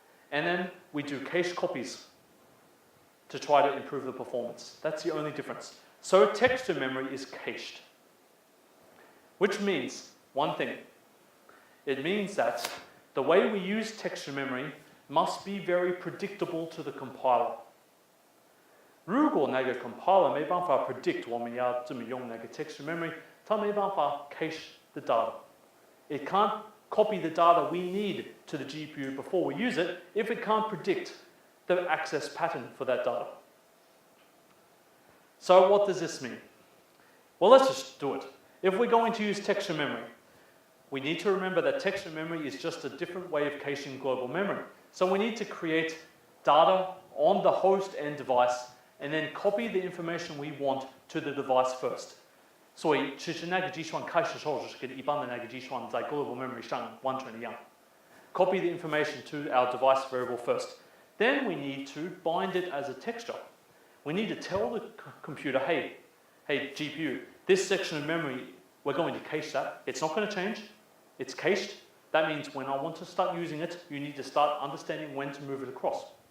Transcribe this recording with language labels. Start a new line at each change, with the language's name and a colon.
English: And then we do cache copies to try to improve the performance. That's the only difference. So texture memory is cached, which means one thing. It means that the way we use texture memory must be very predictable to the compiler.
Chinese: 如果那个 compiler 没办法 predict 我们要怎么用那个 texture memory, 它没办法 cache the data.
English: It can't copy the data we need to the GPU before we use it if it can't predict the access pattern for that data. So what does this mean? Well, let's just do it. If we're going to use texture memory, we need to remember that texture memory is just a different way of caching global memory. So we need to create data on the host and device, and then copy the information we want to the device first.
Chinese: 所以其实那个计算开始的时候就是跟一般的那个计算在 global memory 上完全一样。
English: Copy the information to our device variable first. Then we need to bind it as a texture. We need to tell the computer, hey GPU, this section of memory, we're going to cache that. It's not going to change. It's cached. That means when I want to start using it, you need to start understanding when to move it across.